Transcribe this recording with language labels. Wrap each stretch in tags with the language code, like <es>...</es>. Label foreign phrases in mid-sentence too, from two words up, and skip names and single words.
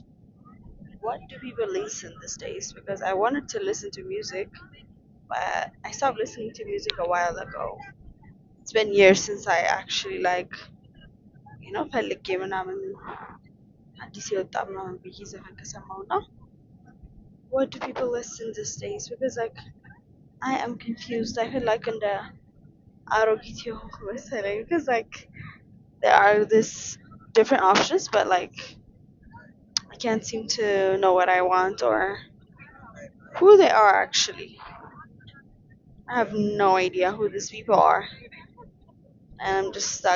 <en>What do people listen these days? Because I wanted to listen to music, but I stopped listening to music a while ago. It's been years since I actually like,</en> <am>ፈልጌ ምናምን አዲስ የወጣ ምናምን ብዬ ዘፈን ከሰማሁ ነው።</am> <en>What do people listen these days? Because like I am confused. I feel like in the</en> <am>አሮጊት የሆንኩ መሰለኝ</am> <en>because like there are this different options but like I can't seem to know what I want or who they are actually. I have no idea who these people are and I'm just stuck.</en>